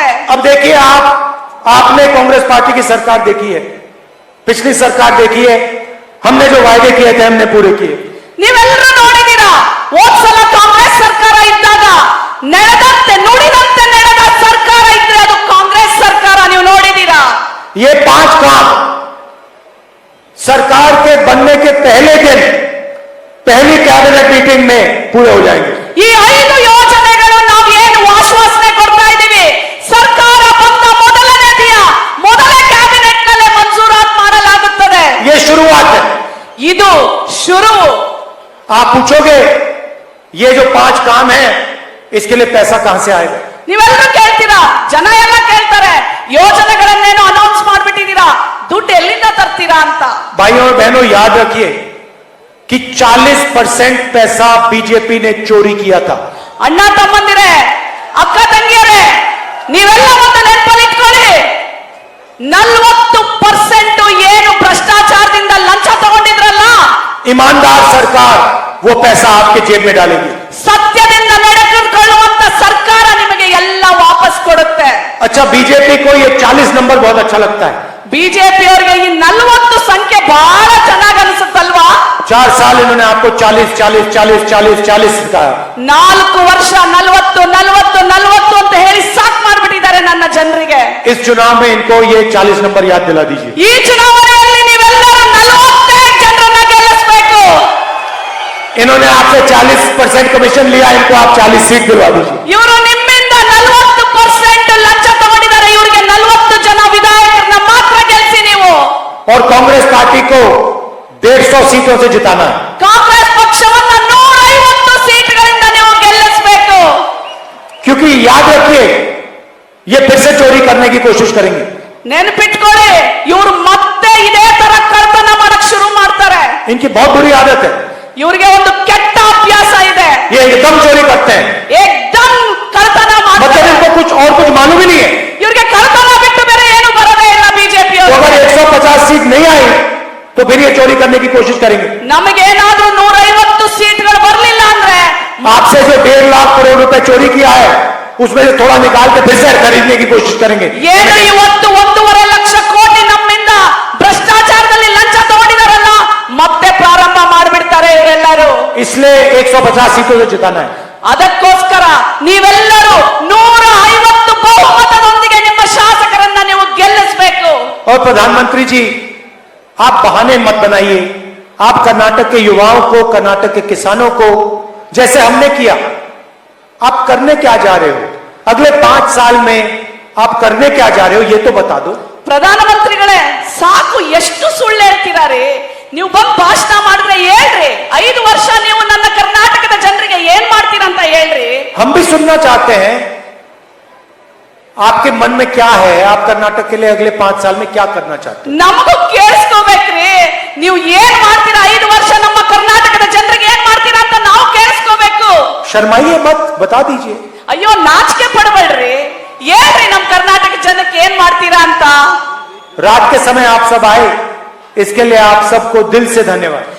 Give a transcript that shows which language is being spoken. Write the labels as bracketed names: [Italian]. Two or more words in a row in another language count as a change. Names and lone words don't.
[Hindi] अब देखिए, आपने कांग्रेस पार्टी की सरकार देखी है, पिछली सरकार देखी है, हमने जो वायदे किए थे हमने पूरे किए। [Kannada] ನೀವೆಲ್ಲರೂ ನೋಡಿದೀರಾ, ಹೋದ್ಸಲ ಕಾಂಗ್ರೆಸ್ ಸರ್ಕಾರ ಇದ್ದಾಗ ನಡೆದಂತೆ ನುಡಿದಂತೆ ನಡೆದ ಸರ್ಕಾರ ಇದ್ರೆ ಅದು ಕಾಂಗ್ರೆಸ್ ಸರ್ಕಾರ, ನೀವು ನೋಡಿದೀರಾ. [Hindi] ये 5 काम सरकार के बनने के पहले दिन पहली [English] cabinet meeting [Hindi] में पूरे हो जाएंगे। [Kannada] ಈ 5 ಯೋಜನೆಗಳು ನಾವು ಏನು ಆಶ್ವಾಸನೆ ಕೊಡ್ತಾ ಇದ್ದೀವಿ, ಸರ್ಕಾರ ಬಂದ ಮೊದಲನೇ ದಿನ ಮೊದಲ ಕ್ಯಾಬಿನೆಟ್ ನಲ್ಲೇ ಮಂಜೂರಾತ್ ಮಾಡಲಾಗುತ್ತದೆ. [Hindi] ये शुरुआत है। [Kannada] ಇದು ಶುರು. [Hindi] आप पूछोगे ये जो 5 काम है इसके लिए पैसा कहां से आएगा? [Kannada] ನೀವೆಲ್ಲರೂ ಕೇಳ್ತೀರಾ, ಜನ ಎಲ್ಲ ಕೇಳ್ತಾರೆ, ಯೋಜನೆಗಳನ್ನೇನೋ ಅನೌನ್ಸ್ ಮಾಡ್ಬಿಟ್ಟಿದ್ದೀರಾ, ದುಡ್ಡು ಎಲ್ಲಿಂದ ತರ್ತೀರಾ ಅಂತ. [Hindi] भाइयों और बहनों, याद रखिए कि 40% पैसा बीजेपी ने चोरी किया था। [Kannada] ಅಣ್ಣ ತಮ್ಮಂದಿರೇ, ಅಕ್ಕ ತಂಗಿಯರೇ, ನೀವೆಲ್ಲ ಒಂದು ನೆನಪಲ್ಲಿ ಇಟ್ಕೊಳ್ಳಿ, 40% ಏನು ಭ್ರಷ್ಟಾಚಾರದಿಂದ ಲಂಚ ತಗೊಂಡಿದ್ರಲ್ಲ, [Hindi] ईमानदार सरकार वो पैसा आपके जेब में डालेगी। [Kannada] ಸತ್ಯದಿಂದ ನಡೆದುಕೊಳ್ಳುವಂತ ಸರ್ಕಾರ ನಿಮಗೆ ಎಲ್ಲ ವಾಪಸ್ ಕೊಡುತ್ತೆ. [Hindi] अच्छा, बीजेपी को ये 40 नंबर बहुत अच्छा लगता है। [Kannada] ಬಿಜೆಪಿ ಅವರಿಗೆ ಈ 40 ಸಂಖ್ಯೆ ಬಹಳ ಚೆನ್ನಾಗಿ ಅನಿಸುತ್ತಲ್ವಾ? [Hindi] 4 साल इन्होंने आपको 40 40 40 40 40 सिखाया। [Kannada] 4 ವರ್ಷ 40 40 40 ಅಂತ ಹೇಳಿ ಸಾಕ್ ಮಾಡ್ಬಿಟ್ಟಿದ್ದಾರೆ ನನ್ನ ಜನರಿಗೆ. [Hindi] इस चुनाव में इनको ये 40 नंबर याद दिला दीजिए। [Kannada] ಈ ಚುನಾವಣೆಯಲ್ಲಿ ನೀವೆಲ್ಲರೂ 45 ಜನರನ್ನ ಗೆಲ್ಲಿಸಬೇಕು. [Hindi] इन्होंने आपसे 40% कमीशन लिया, इनको आप 40 सीट दिलवा दीजिए। [Kannada] ಇವರು ನಿಮ್ಮಿಂದ 40% ಲಂಚ ತಗೊಂಡಿದ್ದಾರೆ, ಇವರಿಗೆ 40 ಜನ ವಿಧಾಯಕರನ್ನ ಮಾತ್ರ ಗೆಲ್ಲಿಸಿ ನೀವು. [Hindi] और कांग्रेस पार्टी को 150 सीटों से जिताना है। [Kannada] ಕಾಂಗ್ರೆಸ್ ಪಕ್ಷವನ್ನ 150 ಸೀಟ್ಗಳಿಂದ ನೀವು ಗೆಲ್ಲಿಸಬೇಕು. [Hindi] क्योंकि याद रखिए, ये फिर से चोरी करने की कोशिश करेंगे। [Kannada] ನೆನಪಿಟ್ಕೊಳ್ಳಿ, ಇವ್ರು ಮತ್ತೆ ಇದೇ ತರ ಕಳ್ತನ ಮಾಡಕ್ ಶುರು ಮಾಡ್ತಾರೆ. [Hindi] इनकी बहुत बुरी आदत है, [Kannada] ಇವ್ರಿಗೆ ಒಂದು ಕೆಟ್ಟ ಅಭ್ಯಾಸ ಇದೆ. [Hindi] ये एकदम चोरी करते हैं, [Kannada] ಏಕ್ದಮ್ ಕಳ್ತನ मतलब ಮಾಡ್ತಾರೆ. [Hindi] इनको कुछ और कुछ मालूम ही नहीं है। [Kannada] ಇವ್ರಿಗೆ ಕಳ್ತನ ಬಿಟ್ಟು ಬೇರೆ ಏನು ಬರೋದೇ ಇಲ್ಲ ಬಿಜೆಪಿ तो ಅವರು. [Hindi] अगर 150 सीट नहीं आई तो फिर ये चोरी करने की कोशिश करेंगे। [Kannada] ನಮಗೇನಾದ್ರೂ 150 ಸೀಟ್ಗಳು ಬರ್ಲಿಲ್ಲ ಅಂದ್ರೆ [Hindi] आपसे जो 1.5 लाख करोड़ रुपए चोरी किया है उसमें से थोड़ा निकाल के फिर से खरीदने की कोशिश करेंगे। [Kannada] ಏನು ಇವತ್ತು 1.5 ಲಕ್ಷ ಕೋಟಿ ನಮ್ಮಿಂದ ಭ್ರಷ್ಟಾಚಾರದಲ್ಲಿ ಲಂಚ ತಗೊಂಡಿದಾರಲ್ಲ, ಮತ್ತೆ ಪ್ರಾರಂಭ ಮಾಡಿಬಿಡ್ತಾರೆ ಇವರೆಲ್ಲರೂ. [Hindi] इसलिए 150 सीटों से जिताना है। [Kannada] ಅದಕ್ಕೋಸ್ಕರ ನೀವೆಲ್ಲರೂ 150 ಬಹುಮತದೊಂದಿಗೆ ನಿಮ್ಮ ಶಾಸಕರನ್ನ ನೀವು ಗೆಲ್ಲಿಸಬೇಕು. [Hindi] और प्रधानमंत्री जी, आप बहाने मत बनाइए। आप कर्नाटक के युवाओं को, कर्नाटक के किसानों को, जैसे हमने किया, आप करने क्या जा रहे हो? अगले 5 साल में आप करने क्या जा रहे हो, ये तो बता दो। [Kannada] ಪ್ರಧಾನಮಂತ್ರಿಗಳೇ, ಸಾಕು, ಎಷ್ಟು ಸುಳ್ಳು ಹೇಳ್ತೀರಾರಿ? ನೀವು ಬಂದು ಭಾಷಣ ಮಾಡಿದ್ರೆ ಹೇಳ್ರಿ. 5 ವರ್ಷ ನೀವು ನನ್ನ ಕರ್ನಾಟಕದ ಜನರಿಗೆ ಏನ್ ಮಾಡ್ತೀರಾ ಅಂತ ಹೇಳ್ರಿ. [Hindi] हम भी सुनना चाहते हैं आपके मन में क्या है, आप कर्नाटक के लिए अगले 5 साल में क्या करना चाहते हैं। [Kannada] ನಮಗೂ ಕೇಳಿಸ್ಕೋಬೇಕ್ರಿ. ನೀವು ಏನ್ ಮಾಡ್ತೀರಾ 5 ವರ್ಷ ನಮ್ಮ ಕರ್ನಾಟಕದ ಜನರಿಗೆ ಏನ್ ಮಾಡ್ತೀರಾ ಅಂತ ನಾವು ಕೇಳಿಸ್ಕೋಬೇಕು. [Hindi] शर्माइए मत, बता दीजिए। [Kannada] ಅಯ್ಯೋ, ನಾಚಿಕೆ ಪಡಬೇಡ್ರಿ, ಹೇಳ್ರಿ ನಮ್ ಕರ್ನಾಟಕ ಜನಕ್ಕೆ ಏನ್ ಮಾಡ್ತೀರಾ ಅಂತ. [Hindi] रात के समय आप सब आए, इसके लिए आप सबको दिल से धन्यवाद।